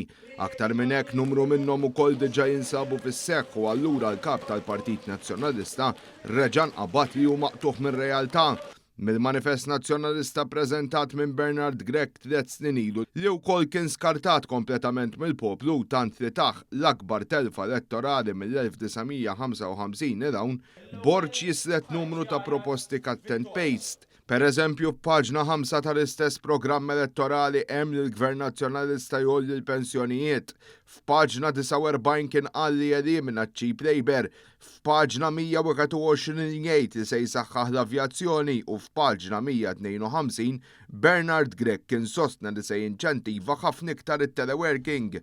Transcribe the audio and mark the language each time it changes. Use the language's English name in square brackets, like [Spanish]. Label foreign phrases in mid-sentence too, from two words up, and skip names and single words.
[Maltese] Aktar minn hekk numru minnhom ukoll diġà jinsabu fis-seħħ u allura l-Kap tal-Partit Nazzjonalista reġa' nqabad li hu maqtuħ mir-realtà. Mill-manifest nazzjonalista ppreżentat minn Grech 3 snin ilu li wkoll kien skartat kompletament mill-poplu tant li taħ l-akbar telfa elettorali mill-1955 dawn, Borg jislet numru ta' proposti [English] cut and paste. [Maltese] Per eżempju, f'paġna 5 tal-istess programm elettorali hemm li l-Gvern Nazzjonalista jolli l-pensjonijiet. F'paġna 49 kien qal li jelimina [English] cheap labor. [Maltese] F'paġna 121 jgħid li se jsaħħaħ l-avjazzjoni u f'paġna 152 Grech kien sostna li se jinċentiva ħafna iktar it-teleworking.